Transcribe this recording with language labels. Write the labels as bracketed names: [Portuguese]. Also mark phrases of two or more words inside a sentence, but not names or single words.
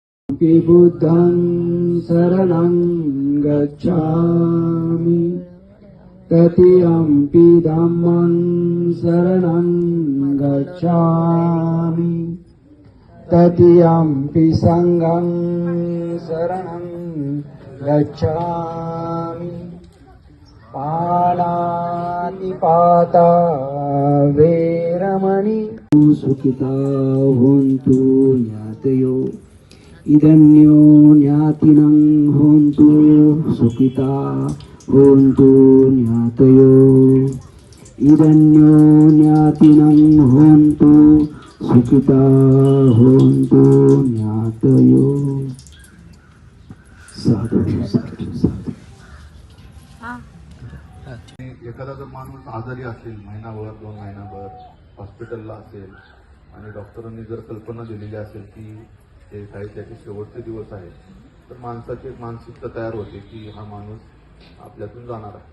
[Pali] बुद्धं शरणं गच्छामि ततियम्पि धम्मं शरणं गच्छामि ततियम्पि संघं शरणं गच्छामि पाणातिपाता वेरमणि सुखिता होन्तु ज्ञातयो इदन्यो ज्ञातिनं होन्तु सुखिता होन्तु ज्ञातयो इदन्यो ज्ञातिनं होन्तु सुखिता होन्तु ज्ञातयो साधु साधु साधु. [Marathi] एखादा जर माणूस आजारी असेल महिनाभर 2 महिनाभर हॉस्पिटलला असेल आणि डॉक्टरांनी जर कल्पना दिलेली असेल की हे काही त्याचे शेवटचे दिवस आहेत, तर माणसाची एक मानसिकता तयार होते की हा माणूस आपल्यातून जाणार आहे.